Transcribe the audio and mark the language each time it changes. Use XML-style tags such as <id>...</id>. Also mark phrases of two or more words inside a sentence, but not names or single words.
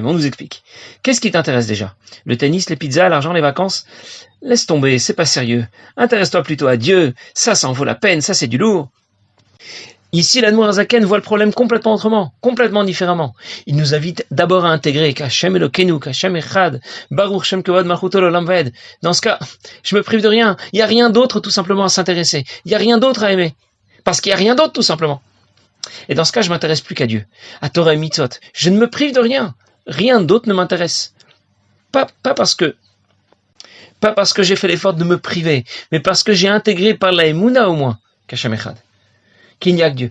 <fr>On nous explique. Qu'est-ce qui t'intéresse déjà? Le tennis, les pizzas, l'argent, les vacances? Laisse tomber, c'est pas sérieux. Intéresse-toi plutôt à Dieu. Ça en vaut la peine, ça c'est du lourd. Ici, l'Admour Azaken voit le problème complètement autrement, complètement différemment. Il nous invite d'abord à intégrer qu'</fr> <he>השם אלוקינו,</he> <fr>qu'</fr> <he>השם אחד ברוך שם כבוד מלכות עולם ועד.</he> <fr>Dans ce cas, je me prive de rien. Il n'y a rien d'autre tout simplement à s'intéresser. Il n'y a rien d'autre à aimer. Parce qu'il n'y a rien d'autre tout simplement. Et dans ce cas, je m'intéresse plus qu'à Dieu, à Torah et Mitzvot. Je ne me prive de rien. Rien d'autre ne m'intéresse. Pas parce que j'ai fait l'effort de me priver, mais parce que j'ai intégré par la Emouna au moins qu'</fr> <he>השם אחד,</he> <fr>qu'il n'y a que Dieu.</fr>